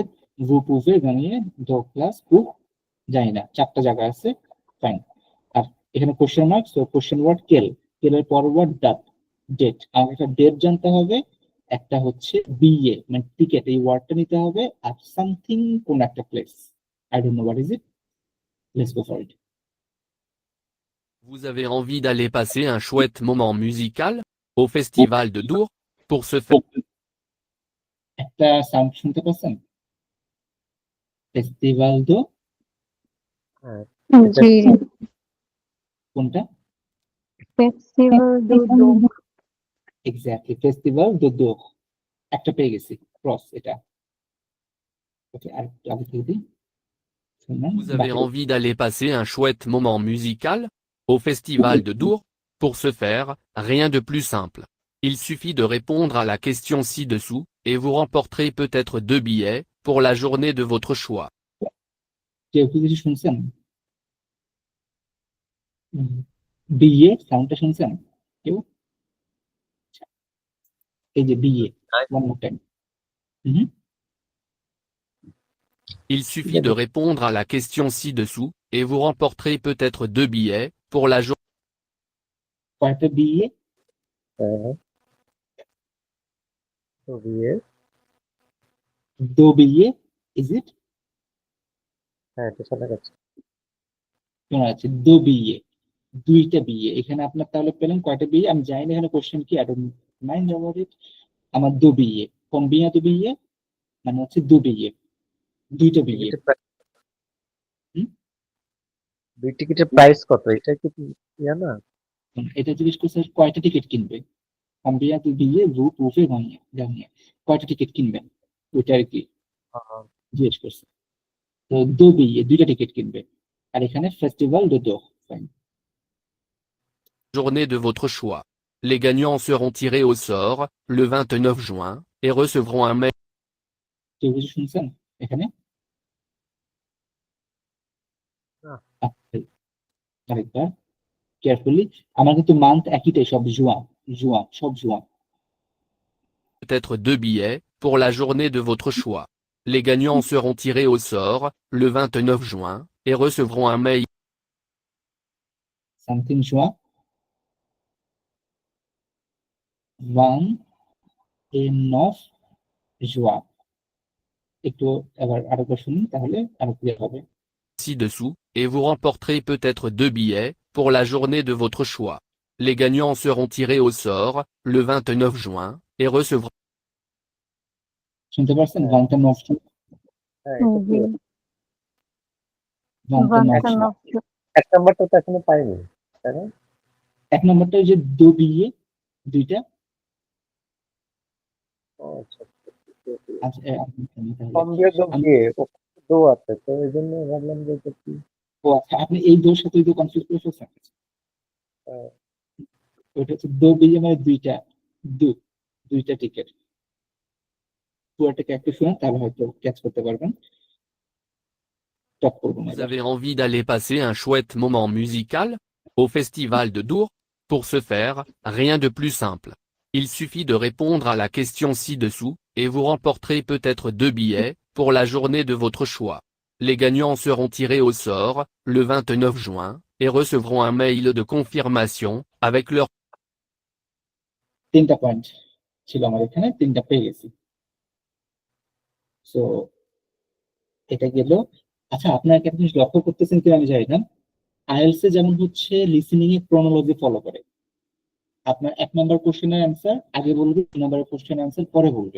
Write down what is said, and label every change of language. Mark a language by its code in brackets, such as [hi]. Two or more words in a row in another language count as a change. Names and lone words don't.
[fr] vous pouvez gagner deux places pour [bn] জানি না, 4টা জায়গা আছে, ফাইন। আর এখানে [en] question mark, [bn] সো [en] question word [bn] কেল, কেলের পর ওয়ার্ড ডাট, ডেট। আমাকে একটা ডেট জানতে হবে, একটা হচ্ছে বিএ মানে টিকেট, এই ওয়ার্ডটা নিতে হবে, আর সামথিং কোন একটা প্লেস, [en] I don't know what is it, let's go for it. [fr] Vous avez envie d'aller passer un chouette moment musical au festival de Dour. Pour ce faire, [bn] একটা সাউন্ড শুনতে পাচ্ছেন? ফেস্টিভাল দো হ্যাঁ, জি, কোনটা? ফেস্টিভাল দু দো। এক্স্যাক্টলি, ফেস্টিভাল দো দো, একটা পেয়ে গেছি, ক্রস এটা। ওকে, আর একটু আগে থেকে দিই, শুনুন [fr] vous avez [bn] বাকি। [fr] envie d'aller passer un chouette moment musical au festival de Dour. Pour ce faire, rien de plus simple. Il suffit de répondre à la question ci-dessous, et vous remporterez peut-être 2 billets pour la journée de votre choix. [bn] কেউ কি কিছু শুনছেন? বিএ সাউন্ডটা শুনছেন কেউ? এই যে বিএ, [en] one more time. [fr] Il suffit de répondre à la question ci-dessous, et vous remporterez peut-être 2 billets pour la journée. [bn] কয়টা বিএ? হ্যাঁ, তো বিয়ে, [fr] deux billets, [en] is it? [bn] হ্যাঁ এটা শোনা যাচ্ছে। শোনা যাচ্ছে [fr] deux billets, [bn] দুইটা বিএ। এখানে আপনার তাহলে পেলেন কয়টা বিএ আমি জানি না, এখানে কোশ্চেন কি, [en] I don't mind about it. [bn] আমার [fr] deux billets, combien de billets [bn] মানে হচ্ছে [fr] deux billets, [bn] দুইটা বিএ। টিকিটের প্রাইস, দুই টিকিটের প্রাইস কত, এটা কি ইয়া না? এটা জিজ্ঞেস করছে কয়টা টিকিট কিনবে, [fr] combien de billets vous pouvez gagner [bn] কয়টা টিকিট কিনবেন, ওইটা আর কি জিজ্ঞেস করছে। তো [fr] deux billets, [bn] দুইটা টিকিট কিনবে। আর এখানে ফেস্টিভাল দো দো, ফাইন। [fr] Journée de votre choix. Les gagnants seront tirés au sort le 29 juin et recevront un mail. [bn] কেউ কিছু শুনছেন এখানে? না। আরেকবার কেয়ারফুলি, আমার কিন্তু মান্থ একইটাই, সব জুয়া জুয়া, সব জুয়া। [fr] Peut-être 2 billets pour la journée de votre choix. Les gagnants seront tirés au sort le 29 juin et recevront un mail. [en] something জুয়া, one n of জুয়া। [bn] একটু আবার আরেকবার শুনুন, তাহলে আরো ক্লিয়ার হবে। [fr] Ci-dessous, et vous remporterez peut-être 2 billets pour la journée de votre choix. Les gagnants seront tirés au sort le 29 juin et recevront. [bn] শুনতে পারছেন? [en] one of [bn] জুয়া, হ্যাঁ এটা জি, clear। [en] one of ওয়ান জুয়া। of জু। [bn] এক নাম্বারটা তো এখনো পাইনি, তাই না? এক নম্বরটা ওই যে [fr] deux billets, [bn] দুইটা। ও আচ্ছা, আচ্ছা, তাহলে কম দিয়ে [fr] deux billets, [bn] দো আছে তো এই জন্য ভাবলাম যে এটা কি। ও আচ্ছা, আপনি এই দোর সাথে তো কনফিউজ করে ফেলছেন। আহ, ওইটা হচ্ছে [fr] deux billets [bn] মানে দুইটা, দুইটা টিকিট। পুরোটাকে একটু শুনেন, তাহলে হয়তো ক্যাচ করতে পারবেন। টপ করবো না [fr] Vous [bn] এবার। [fr] avez envie d'aller passer un chouette moment musical au festival de Dour. Pour ce faire, rien de plus simple. Il suffit de répondre à la question ci-dessous, et vous remporterez peut-être 2 billets pour la journée de votre choix. Les gagnants seront tirés au sort le 29 juin et recevront un mail de confirmation avec leur. [bn] 3টা পয়েন্ট ছিল আমার এখানে, 3টা পেয়ে গেছি। সো এটা গেল। আচ্ছা, আপনারা একটা জিনিস লক্ষ্য করতেছেন কি আমি জানি না, আইএলস এ যেমন হচ্ছে লিসেনিং এ ক্রোনোলজি ফলো করে। আপনার 1 নম্বর কোশ্চেনের অ্যান্সার আগে বলবে, 2 নম্বরের কোশ্চেনের অ্যান্সার পরে বলবে।